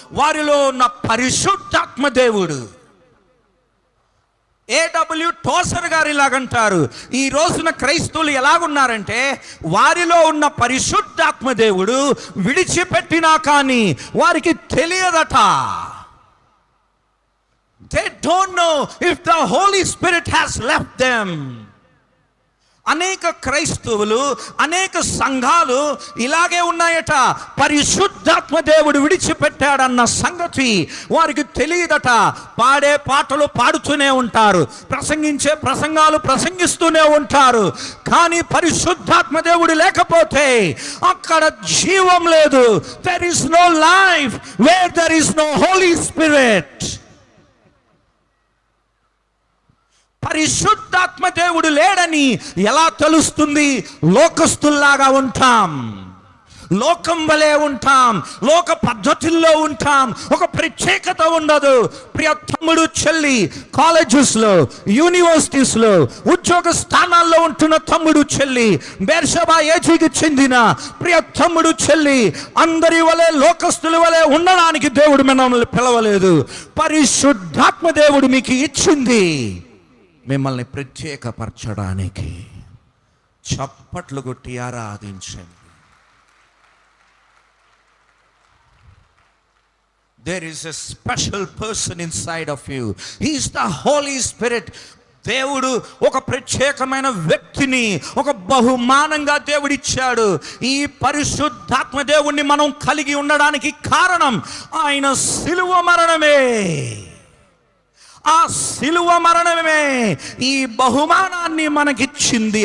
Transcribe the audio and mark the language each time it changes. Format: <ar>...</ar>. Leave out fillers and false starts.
<te>వారిలో ఉన్న పరిశుద్ధాత్మ దేవుడు. A.W. టోసర్ గారు ఇలాగంటారు, ఈ రోజున క్రైస్తవులు ఎలాగున్నారంటే వారిలో ఉన్న పరిశుద్ధాత్మ దేవుడు విడిచిపెట్టినా కానీ వారికి తెలియదట.</te> <en>They don't know if the Holy Spirit has left them.</en> <te>అనేక క్రైస్తవులు, అనేక సంఘాలు ఇలాగే ఉన్నాయట. పరిశుద్ధాత్మ దేవుడు విడిచిపెట్టాడన్న సంగతి వారికి తెలియదట. పాడే పాటలు పాడుతూనే ఉంటారు, ప్రసంగించే ప్రసంగాలు ప్రసంగిస్తూనే ఉంటారు. కానీ పరిశుద్ధాత్మ దేవుడు లేకపోతే అక్కడ జీవం లేదు.</te> <en>There is no life where there is no Holy Spirit.</en> <te>పరిశుద్ధాత్మ దేవుడు లేడని ఎలా తెలుస్తుంది? లోకస్తుల్లాగా ఉంటాం, లోకం వలె ఉంటాం, లోక పద్ధతుల్లో ఉంటాం. ఒక ప్రత్యేకత ఉండదు. ప్రియ తమ్ముడు, చెల్లి, కాలేజెస్లో, యూనివర్సిటీస్లో, ఉద్యోగ స్థానాల్లో ఉంటున్న తమ్ముడు, చెల్లి, బెర్షెబా ఏజీకి చెందిన ప్రియ తమ్ముడు, చెల్లి, అందరి వలె లోకస్తుల వలె ఉండడానికి దేవుడు మిమ్మల్ని పిలవలేదు. పరిశుద్ధాత్మ దేవుడు మీకు ఇచ్చింది మిమ్మల్ని ప్రత్యేకపరచడానికి. చప్పట్లు కొట్టి ఆరాధించండి.</te> <en>There is a special person inside of you. He is the Holy Spirit.</en> <te>దేవుడు ఒక ప్రత్యేకమైన వ్యక్తిని ఒక బహుమానంగా దేవుడిచ్చాడు. ఈ పరిశుద్ధాత్మ దేవుణ్ణి మనం కలిగి ఉండడానికి కారణం ఆయన శిలువ మరణమే. ఆ శిలువ మరణమే ఈ బహుమానాన్ని మనకిచ్చింది.</te>